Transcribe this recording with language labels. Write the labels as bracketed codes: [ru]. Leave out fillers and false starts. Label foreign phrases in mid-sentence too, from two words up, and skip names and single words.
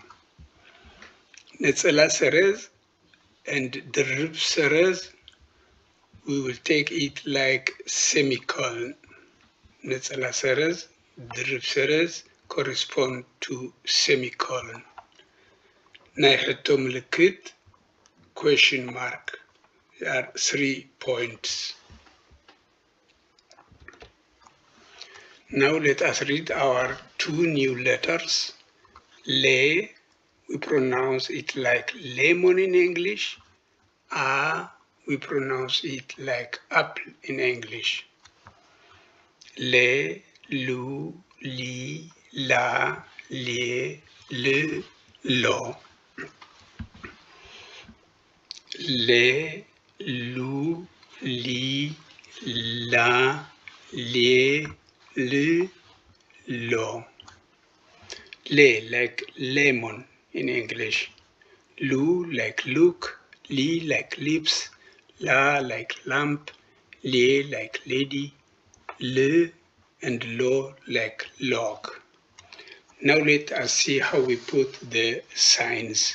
[ti] ነጠላ ሰረዝ [en] and [ti] ድርብ ሰረዝ, [en] we will take it like semicolon. [ti] ነጠላ ሰረዝ, ድርብ ሰረዝ [en] correspond to semicolon. [ti] ናይ ሕቶ ምልክት [en] question mark. There are 3 points. Now let us read our 2 new letters. Le, we pronounce it like lemon in English. A, we pronounce it like apple in English. Le, lu, li, la, lie, le, lo. Le, lu, li, la, lie, le, lo. Le like lemon in English. Lu like look, li like lips, la like lamp, lie like lady, le and lo like log. Now let us see how we put the signs.